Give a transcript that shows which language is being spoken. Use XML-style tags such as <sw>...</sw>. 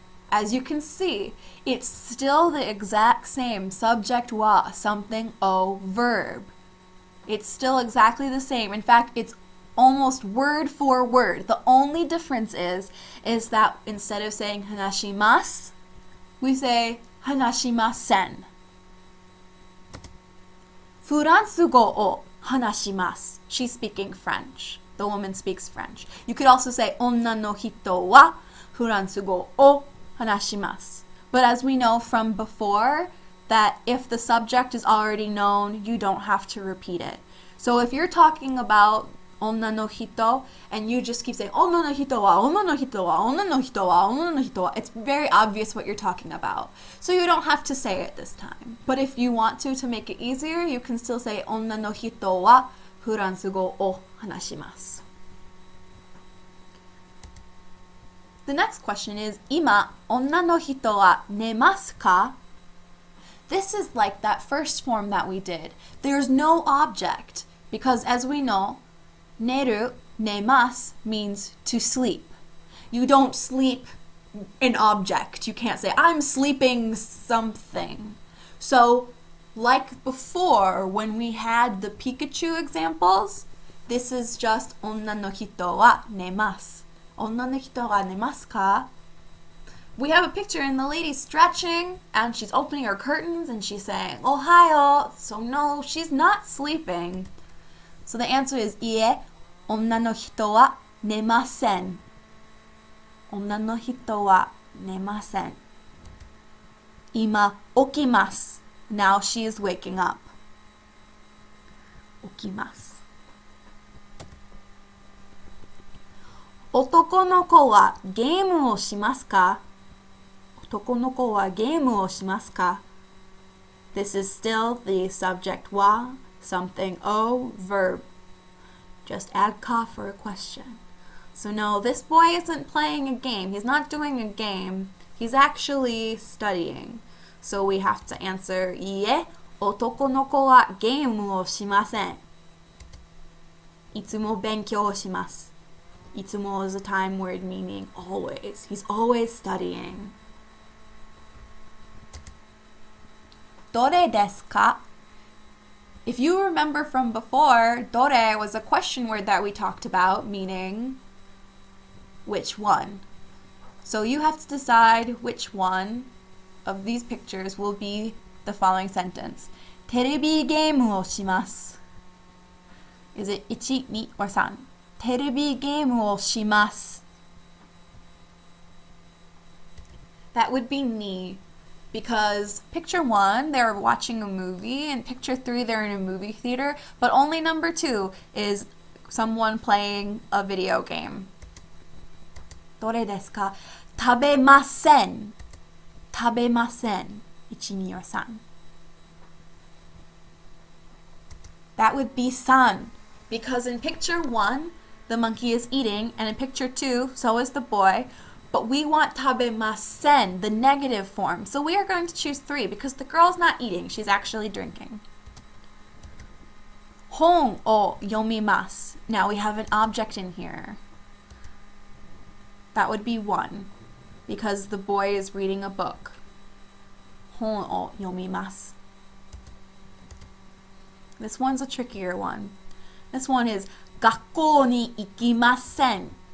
<en>As you can see, it's still the exact same subject wa, something o, verb. It's still exactly the same. In fact, it's almost word for word. The only difference is that instead of saying hanashimasu, we say hanashimasen.</en> <ja>フランス語を話します.</ja> <en>She's speaking French. The woman speaks French. You could also say</en> <ja>女の人はフランス語を話します.</ja> <en>But as we know from before, that if the subject is already known, you don't have to repeat it. So if you're talking about 女の人 and you just keep saying</en> <ja>女の人は女の人は女の人は女の人は,</ja> <en>it's very obvious what you're talking about. So you don't have to say it this time. But if you want to make it easier, you can still say</en> <ja>女の人はフランス語を話します.</ja> <en>The next question is</en> <ja>今女の人は寝ますか?</ja> <en>This is like that first form that we did. There's no object because as we know, 寝る, 寝ます means to sleep. You don't sleep an object. You can't say, I'm sleeping something. So, like before, when we had the Pikachu examples, this is just</en> <ja>女の人は寝ます. 女の人は寝ますか?</ja> <en>We have a picture and the lady's stretching and she's opening her curtains and she's saying, Ohayo. So no, she's not sleeping. So the answer is</en> <ja>いえ、女の人は寝ません. 女の人は寝ません.今起きます.</ja> <en>Now she is waking up.</en> <ja>起きます. 男の子はゲームをしますか?男の子はゲームをしますか?</ja> <en>This is still the subject wa, something o, verb. Just add ka for a question. So no, this boy isn't playing a game. He's not doing a game. He's actually studying. So we have to answer</en> <ja>いえ、男の子はゲームをしません. いつも勉強します.</ja> <en>いつも is a time word meaning always. He's always studying.</en> <ja>どれですか?</ja> <en>If you remember from before, どれ was a question word that we talked about, meaning which one. So you have to decide which one of these pictures will be the following sentence.</en> <ja>テレビゲームをします.</ja> <en>Is it 1, 2, or 3?</en> <ja>テレビゲームをします.</ja> <en>That would be ni. Because picture 1, they're watching a movie, and picture 3, they're in a movie theater, but only number 2 is someone playing a video game.</en> <ja>どれですか?食べません.食べません.</ja> <en>1, 2, or 3. That would be 3. Because in picture 1, the monkey is eating, and in picture 2, so is the boy. But we want 食べません, the negative form. So we are going to choose 3 because the girl's not eating, she's actually drinking.</en> <ja>本を読みます.</ja> <en>Now we have an object in here. That would be 1 because the boy is reading a book.</en> <ja>本を読みます.</ja> <en>This one's a trickier one. This one is</en> <ja>学校に行きません.</ja>